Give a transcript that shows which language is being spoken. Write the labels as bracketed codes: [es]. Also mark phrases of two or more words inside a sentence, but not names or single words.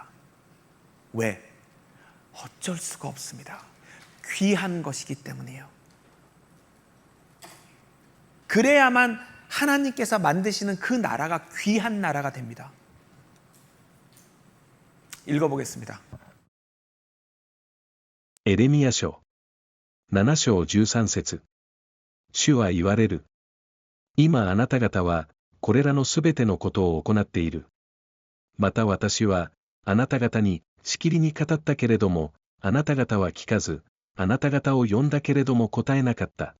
[ko] 왜? 어쩔 수가 없습니다. 귀한 것이기 때문이에요. 그래야만 하나님께서 만드시는 그 나라가 귀한 나라가 됩니다. 읽어보겠습니다. [ja] エレミヤ書7章13節主は言われる。今あなた方はこれらのすべてのことを行っている。また私はあなた方にしきりに語ったけれども、あなた方は聞かず、あなた方を呼んだけれども答えなかった。